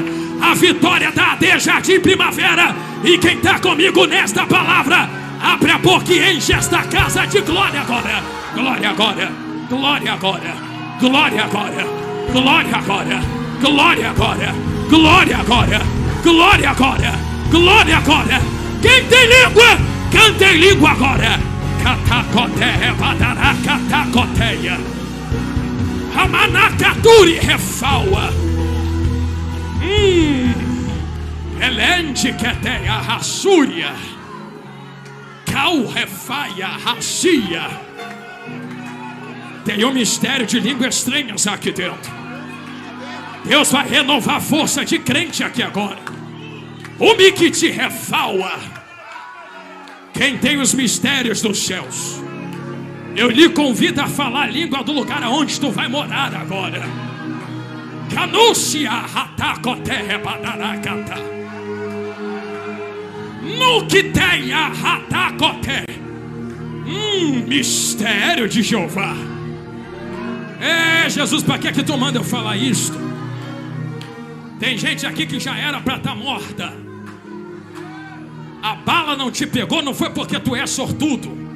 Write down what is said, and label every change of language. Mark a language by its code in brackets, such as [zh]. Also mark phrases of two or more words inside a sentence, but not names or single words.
[pt] A vitória da AD Jardim Primavera. E quem está comigo nesta palavra, abre a boca e enche esta casa de glória agora. Glória agora, glória agora, glória agora, glória agora, glória agora, glória agora, glória agora, glória agora. Quem tem língua, canta em língua agora. Catacoteia, badará, catacoteia. Amanacaturi refaua. Elende queteia, rassúria. Cal refaia, racia. Tem um mistério de línguas estranhas aqui dentro. Deus vai renovar a força de crente aqui agora. O Miquiti refaua. Quem tem os mistérios dos céus, Eu lhe convido a falar a língua do lugar aonde tu vai morar agora. Canúcia ratacoté badaracata. Nuquiteia ratacoté. Mistério de Jeová. Jesus, para que tu manda eu falar isto? Tem gente aqui que já era para estar morta. A bala não te pegou, não foi porque tu é sortudo.